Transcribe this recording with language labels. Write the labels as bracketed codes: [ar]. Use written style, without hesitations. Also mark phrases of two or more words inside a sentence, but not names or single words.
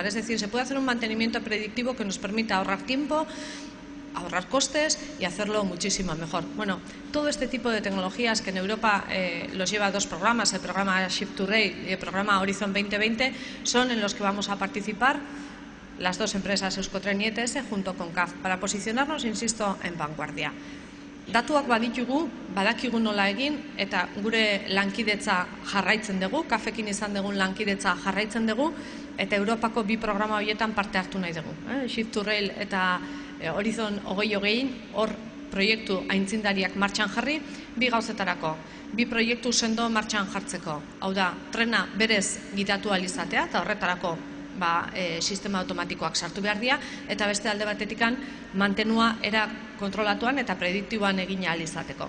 [es] Es decir, se puede hacer un mantenimiento predictivo que nos permita ahorrar tiempo, ahorrar costes y hacerlo muchísimo mejor. Bueno, todo este tipo de tecnologías que en Europa los lleva dos programas, el programa Shift to Rail y el programa Horizon 2020, son en los que vamos a participar las dos empresas Euskotren y ETS junto con CAF para posicionarnos, insisto, en vanguardia. [eu] Datuak badakigu nola egin eta gure lankidetza jarraitzen dugu, CAFekin izan dugun lankidetza jarraitzen dugu eta Europako bi programa horietan parte hartu nahi dugu. Shift to Rail eta Horizon 2020 hor proiektu aintzindariak martxan jarri, bi gauzetarako, bi proiektu sendo martxan jartzeko. Hau da, trena berez gidatu ahal izatea eta horretarako sistema automatikoak sartu behar dira, eta beste alde batetikan mantenua era kontrolatuan eta prediktiboan egin ahal izateko.